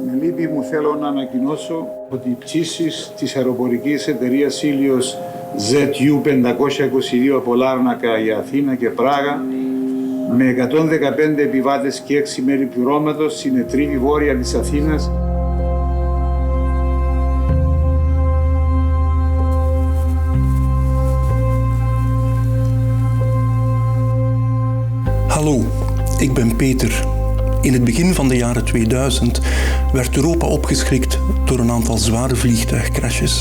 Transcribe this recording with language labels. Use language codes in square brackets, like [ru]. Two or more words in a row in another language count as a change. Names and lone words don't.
[el] λύπη μου θέλω να ανακοινώσω ότι οι πτήσεις της αεροπορικής εταιρείας Ήλιος ZU522 από Λάρνακα για Αθήνα και Πράγα με 115 επιβάτες και 6 μέρη πληρώματος στην Ετρίβη βόρεια της Αθήνας. [nl] Hallo, ik ben Peter. In het begin van de jaren 2000 werd Europa opgeschrikt door een aantal zware vliegtuigcrashes.